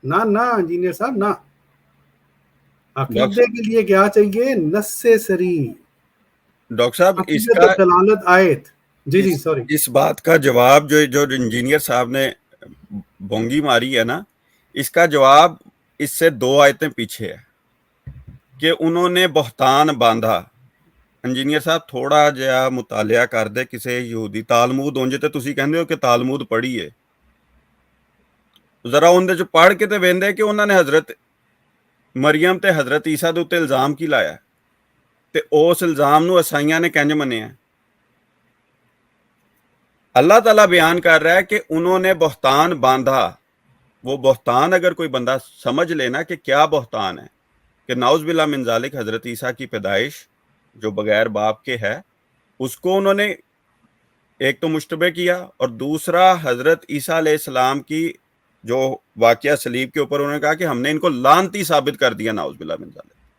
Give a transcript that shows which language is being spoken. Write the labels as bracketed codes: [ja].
[ur] نہ انجینئر صاحب نہ، عقیدے کے لیے کیا چاہیے؟ نص سری. ڈاکٹر صاحب اس عقیدت کا دلالت آیت. جی سوری، اس بات کا جواب جو انجینئر صاحب نے بونگی ماری ہے نا، اس کا جواب اس سے 2 آیتیں پیچھے ہے کہ انہوں نے بہتان باندھا. [pa] انجینئر صاحب تھوڑا جہا مطالعہ کر دے کسی یہودی تالمود ہوں جے تسی کہندے ہو کہ تالمود پڑھی ہے، ذرا اندر جو پڑھ کے تے ویندے کہ انہوں نے حضرت مریم تے حضرت عیسیٰ دے اوتے الزام کی لایا تے اس الزام نو عیسائیاں نے کنج منیا. [ur] اللہ تعالیٰ بیان کر رہا ہے کہ انہوں نے بہتان باندھا. وہ بہتان اگر کوئی بندہ سمجھ لینا کہ کیا بہتان ہے، کہ نعوذ باللہ من ذالک حضرت عیسیٰ کی پیدائش جو بغیر باپ کے ہے، اس کو انہوں نے ایک تو مشتبہ کیا، اور دوسرا حضرت عیسیٰ علیہ السلام کی جو واقعہ صلیب کے اوپر انہوں نے کہا کہ ہم نے ان کو لعنتی ثابت کر دیا، نعوذ باللہ من ذالک.